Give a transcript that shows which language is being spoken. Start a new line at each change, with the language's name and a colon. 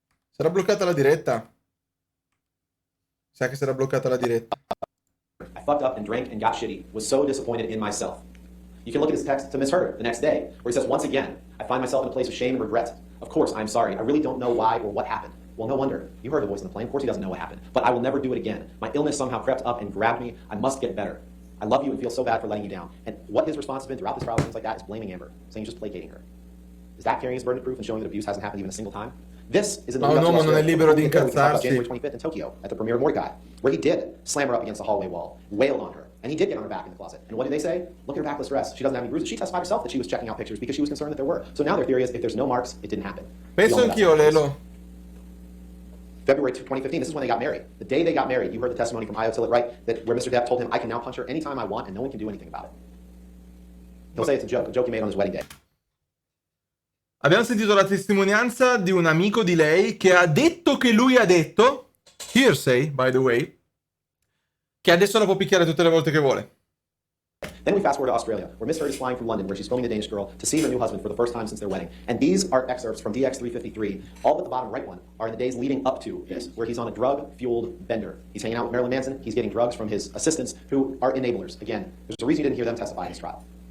Italian: Sarà bloccata la diretta? Sa che sarà bloccata la diretta.
English: I fucked up and drank and got shitty. Was so disappointed in myself. You can look at his text to Miss Heard the next day, where he says, once again, I find myself in a place of shame and regret. Of course, I'm sorry. I really don't know why or what happened. Well, no wonder. You heard the voice on the plane. Of course he doesn't know what happened. But I will never do it again. My illness somehow crept up and grabbed me. I must get better. I love you and feel so bad for letting you down. And what his response has been throughout this trial, things like that, is blaming Amber, saying he's just placating her. Is that carrying his burden of proof and showing that abuse hasn't happened even a single time? This is in the
Italian: Ma un uomo non è libero di incazzarsi.
English: January 25th in Tokyo at the premiere of Mordecai, where he did slam her up against the hallway wall, wailed on her, and he did get on her back in the closet. And what did they say? Look at her backless dress. She doesn't have any bruises. She testified herself that she was checking out pictures because she was concerned that there were. So now their theory is if there's no marks, it didn't happen.
Italian: Penso anch'io, Lelo.
English: February 2015, this is when they got married. The day they got married, you heard the testimony from Io Tillett, right? That where Mr. Depp told him, I can now punch her anytime I want and no one can do anything about it. He'll say it's a joke he made on his wedding day.
Italian: Abbiamo sentito la testimonianza di un amico di lei che ha detto che lui ha detto,
English: hearsay, by the way,
Italian: che adesso la può picchiare tutte le volte che vuole.
English: Then we fast forward to Australia, where Miss Heard is flying from London, where she's filming The Danish Girl, to see her new husband for the first time since their wedding. And these are excerpts from DX353. All but the bottom right one are in the days leading up to this, where he's on a drug-fueled bender. He's hanging out with Marilyn Manson. He's getting drugs from his assistants, who are enablers. Again, there's a reason you didn't hear them testify in this trial.